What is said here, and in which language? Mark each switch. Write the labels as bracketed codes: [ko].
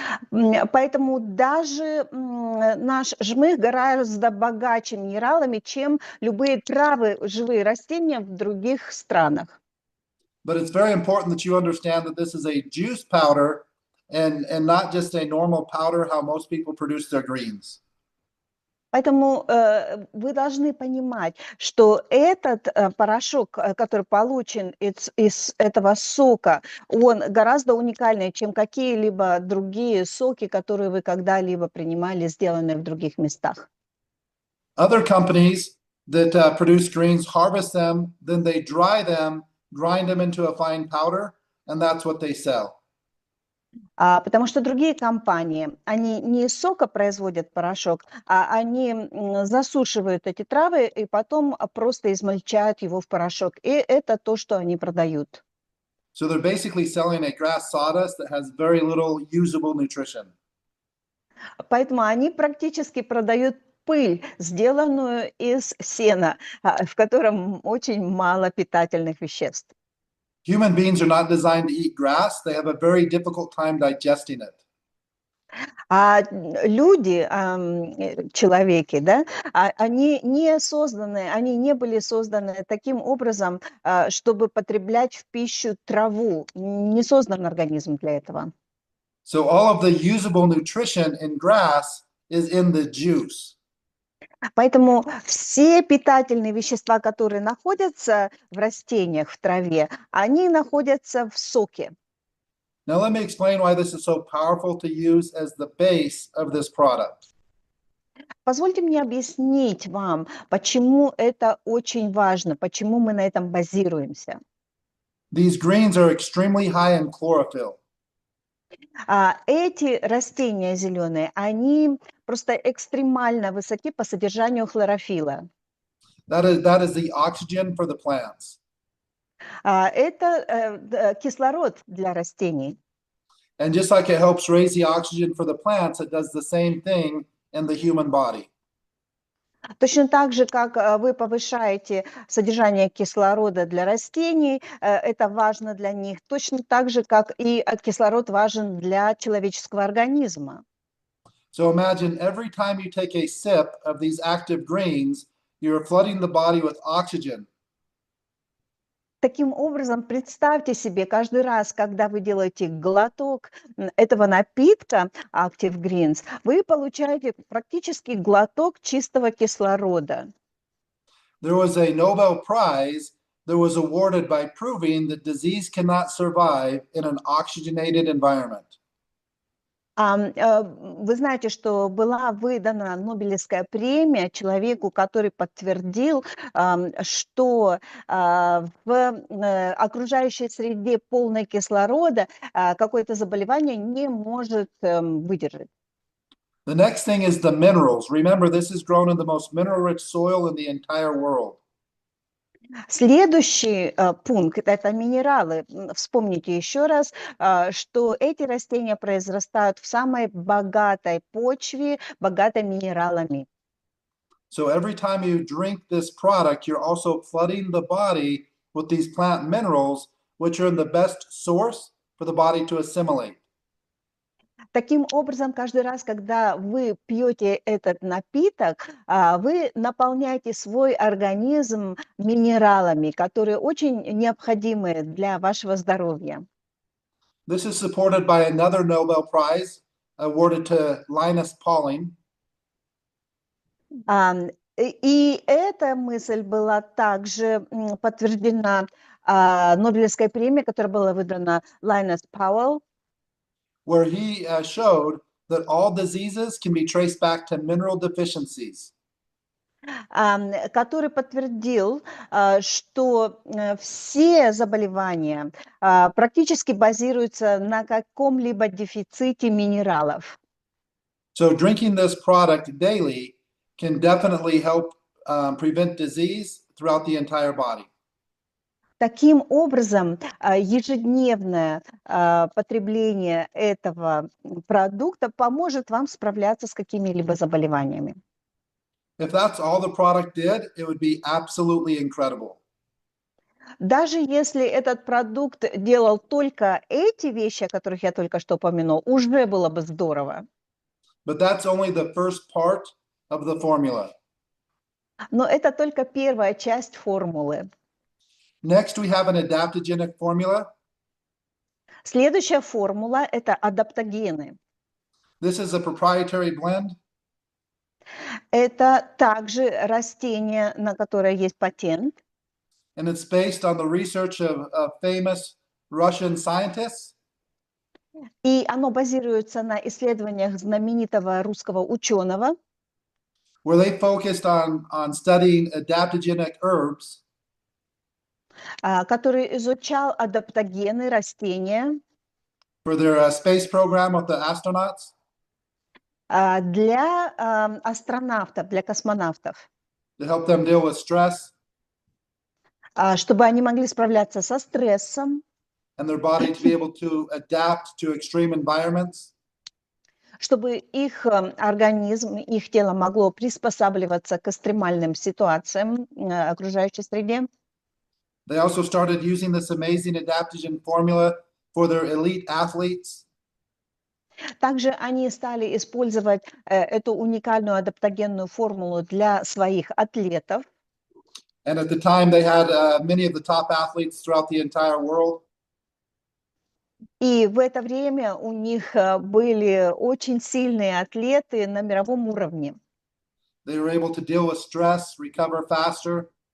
[ru] Поэтому даже наш жмых гораздо богаче минералами, чем любые травы, живые растения в других странах. [en] But it's very important that you understand that this is a juice powder and not just a normal powder how most people produce their greens. [ru] Поэтому вы должны понимать, что этот порошок, который получен из этого сока, он гораздо уникальнее, чем какие-либо другие соки, которые вы когда-либо принимали, сделанные в других местах. [en] Other companies that produce greens harvest them, then they dry them, grind them into a fine powder, and that's what they sell. [ru] Потому что другие компании, они не из сока производят порошок, а они засушивают эти травы и потом просто измельчают его в порошок. И это то, что они продают. [en] So they're basically selling a grass sawdust that has very little usable nutrition. [ru] Поэтому они практически продают пыль, сделанную из сена, в котором очень мало питательных веществ. [en] Human beings are not designed to eat grass. They have a very difficult time digesting it. [ru] Люди, человеки, да, они не созданы, они не были созданы таким образом, чтобы потреблять в пищу траву. Не создан организм для этого. [en] So all of the usable nutrition in grass is in the juice. [ru] Поэтому все питательные вещества, которые находятся в растениях, в траве, они находятся в соке. [en] Now let me explain why this is so powerful to use as the base of this product. [ru] Позвольте мне объяснить вам, почему это очень важно, почему мы на этом базируемся. [en] These greens are extremely high in chlorophyll. [ru] Эти растения зеленые, они просто экстремально высоки по содержанию хлорофилла. [en] That is the oxygen for the plants. [ru] Это кислород для растений. [en] And just like it helps raise the oxygen for the plants, it does the same thing in the human body. [ru] Точно так же, как вы повышаете содержание кислорода для растений, это важно для них, точно так же, как и кислород важен для человеческого организма. [en] So imagine every time you take a sip of these active greens, you're flooding the body with oxygen. [ru] Таким образом, представьте себе, каждый раз, когда вы делаете глоток этого напитка Active Greens, вы получаете практически глоток чистого кислорода. [en] There was a Nobel Prize that was awarded by proving that disease cannot survive in an oxygenated environment. [ru] Вы знаете, что была выдана Нобелевская премия человеку, который подтвердил, что в окружающей среде полной кислорода какое-то заболевание не может выдержать. [en] The next thing is the minerals. Remember, this is grown in the most mineral-rich soil in the entire world. [ru] Следующий пункт – это минералы. Вспомните еще раз, что эти растения произрастают в самой богатой почве, богатой минералами. [en] So every time you drink this product, you're also flooding the body with these plant minerals, which are in the best source for the body to assimilate. [ru] Таким образом, каждый раз, когда вы пьете этот напиток, вы наполняете свой организм минералами, которые очень необходимы для вашего здоровья. [en] This is supported by another Nobel Prize awarded to Linus Pauling. [ru] И эта мысль была также подтверждена Нобелевской премией, которая была выдана Лайнус Пауэлл, [en] where he showed that all diseases can be traced back to mineral deficiencies. [ru] который подтвердил, что все заболевания практически базируются на каком-либо дефиците минералов. [en] So drinking this product daily can definitely help prevent disease throughout the entire body. [ru] Таким образом, ежедневное потребление этого продукта поможет вам справляться с какими-либо заболеваниями. [en] If that's all the product did, it would be absolutely incredible. [ru] Даже если этот продукт делал только эти вещи, о которых я только что упомянул, уже было бы здорово. [en] But that's only the first part of the formula. [ru] Но это только первая часть формулы. [en] Next, we have an adaptogenic formula. [ru] Следующая формула – это адаптогены. [en] This is a proprietary blend. [ru] Это также растение, на которое есть патент. [en] And it's based on the research of famous Russian scientists. [ru] И оно базируется на исследованиях знаменитого русского ученого, [en] where they focused on studying adaptogenic herbs. [ru] который изучал адаптогены растения [en] For their space program with the astronauts. [ru] для астронавтов, для космонавтов, [en] To help them deal with stress. [ru] чтобы они могли справляться со стрессом, [en] And their body to be able to adapt to extreme environments. [ru] чтобы их организм, их тело могло приспосабливаться к экстремальным ситуациям окружающей среде. [en] They also started using this amazing adaptogen formula for their elite athletes. [ru] Также они стали использовать эту уникальную адаптогенную формулу для своих атлетов. [en] And at the time, they had many of the top athletes throughout the entire world. [ru] И в это время у них были очень сильные атлеты на мировом уровне. [en] They were able to deal with stress, recover faster,